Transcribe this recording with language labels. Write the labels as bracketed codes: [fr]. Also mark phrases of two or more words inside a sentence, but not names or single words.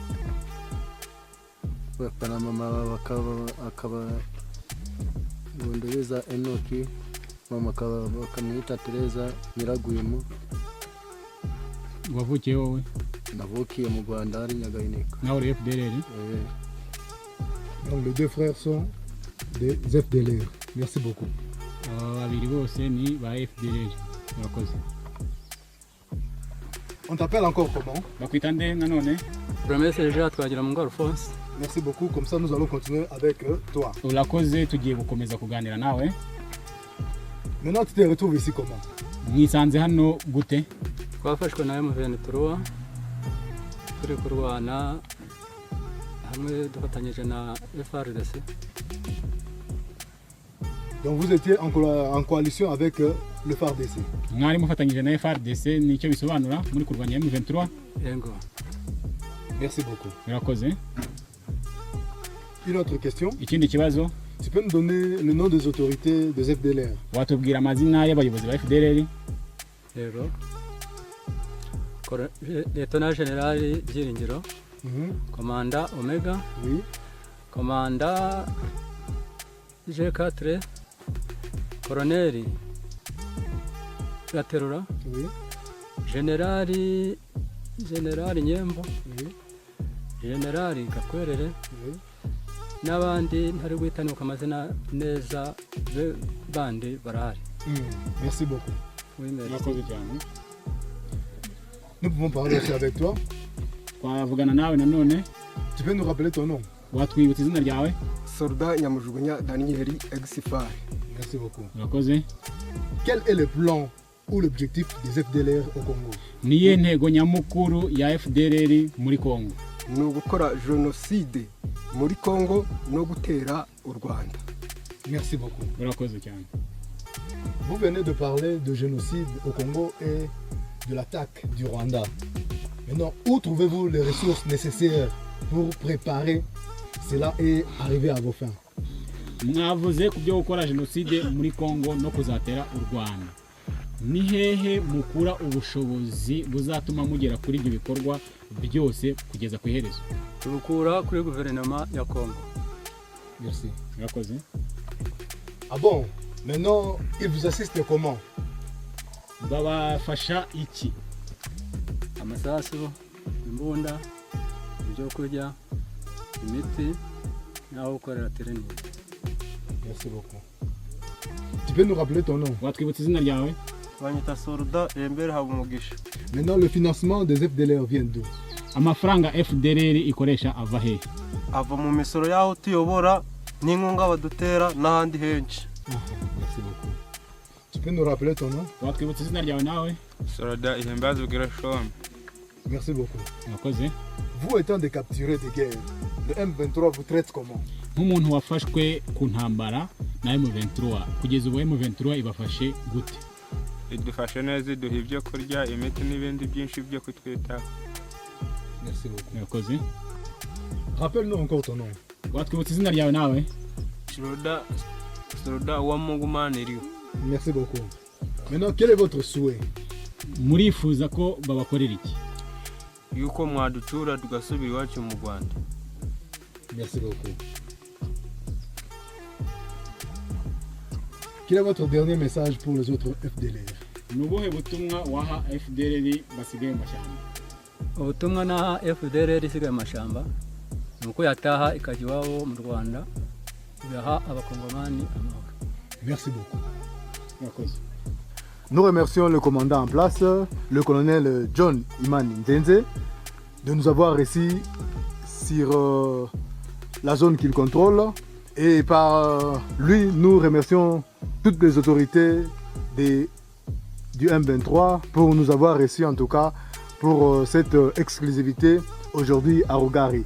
[rw] Papa na mama akaba Ngundibiza Enoki, mama bakamwita Tereza Nyiragwimo. Wavukiye wowe? Navukiye mu Rwanda ari Nyagahinika. Nawe uri FDLR? [fr] Donc les deux frères sont des FDLR. Merci beaucoup. [rw] Babiri bose ni ba FDLR. Murakoze. [fr] On t'appelle encore comment? [rw] Bakwita nde nanone? Promesse Jean Twagiramungu Alphonse. [fr] Merci beaucoup. Comme ça, nous allons continuer avec toi. [rw] Urakoze, tugiye gukomeza kuganira nawe. [fr] Maintenant, tu te retrouves ici comment? [rw] Mwisanze hano gute? Twafashwe na M23 turi kurwana hamwe dufatanyije na FARDC. [fr] Donc vous étiez en coalition avec le FARDC. [rw] Mwari mufatanyije na FARDC, nicyo bisobanura muri kurwanya M23? Yego. [fr] Merci beaucoup. [rw] Murakoze. [fr] Une autre question. [rw] Ikindi kibazo? [fr] Tu peux nous donner le nom des autorités des FDLR? [rw] Watubwira amazina y'abayobozi ba FDLR? Yego. Lieutenant General Byiringiro, Komanda Omega, [fr] oui. [rw] Komanda G4, Colonel Gaterura, [fr] oui. [rw] General Nyembo, [fr] Oui. [rw] General Gakwerere, [fr] Oui. [rw] n'abandi ntari guhitanuka amazina neza bandi barahari. [fr] Merci beaucoup. Oui, merci. [rw] Murakoze cyane. [fr] Nous pouvons parler aussi avec toi. [rw] Twavugana nawe nanone. [fr] Tu peux nous rappeler ton nom? [rw] Watwibutsa izina ryawe? Soldat Nyamujugunya Daniel Exifar. [fr] Merci beaucoup. [rw] Murakoze. [fr] Quel est le plan ou l'objectif des FDLR au Congo? [rw] Niye ntego nyamukuru ya FDLR muri Congo? Ni ugukora jenoside muri Congo no gutera u Rwanda. [fr] Merci beaucoup. [rw] Murakoze cyane. [fr] Vous venez de parler de génocide au Congo et de l'attaque du Rwanda. Maintenant, où trouvez-vous les ressources nécessaires pour préparer cela et arriver à vos fins? [rw] Mwavuze ku byo gukora jenoside muri Congo no kuzatera u Rwanda. Ni hehe mukura ubushobozi buzatuma mugera kuri ibyo bikorwa byose kugeza ku iherezo? Tubukura kuri guverinoma ya Congo. [fr] Merci. [rw] Murakoze. [fr] Ah bon? Maintenant, ils vous assistent comment? [rw] Babafasha iki? Amasasu, imbunda, ibyo kurya, imiti, n'aho gukorera training. [fr] Merci beaucoup. Tu peux nous rappeler ton nom? [rw] Watwibutsa izina ryawe? Banyita Soldat Embere Habumugisha. [fr] Maintenant, le financement des FDLR vient d'où? [rw] Amafaranga FDLR ikoresha ava hehe? Ava mu misoro yaho tuyobora n'inkunga badutera n'ahandi henshi. [fr] Merci beaucoup. Tu peux nous rappeler ton nom? [rw] Watwibutsa izina ryawe nawe? Soldat Ihembazo Gershom. [fr] Merci beaucoup. [rw] Murakoze. [fr] Vous étant des capturés de guerre, le M23 vous traite comment? [rw] Nk'umuntu wafashwe ku ntambara na M23, kugeza ubu M23 ibafashe gute? Idufashe neza, iduha ibyo kurya, imiti n'ibindi byinshi byo kutwitaho. [fr] Merci beaucoup. [rw] Murakoze. [fr] Rappelle-nous encore ton nom. [rw] Watwibutsa izina ryawe nawe? Soldat Uwamungumaniriyo. [fr] Merci beaucoup. Maintenant, quel est votre souhait? [rw] Murifuza ko babakorera iki? Yuko mwaducura tugasubira iwacu mu Rwanda. [fr] Merci beaucoup. Quel est votre dernier message pour les autres FDLR? [rw] Nubuhe butumwa waha FDLR basigaye mu mashyamba? Ubutumwa naha FDLR isigaye mu mashyamba nuko yataha ikajya iwabo mu Rwanda igaha abakongomani amahoro. [fr] Merci beaucoup. [rw] Murakoze. [fr] Nous remercions le commandant en place, le colonel John Imani Nzenze, de nous avoir reçus sur la zone qu'il contrôle. Et par lui, nous remercions toutes les autorités du M23 pour nous avoir reçus en tout cas pour cette exclusivité aujourd'hui à Rogari.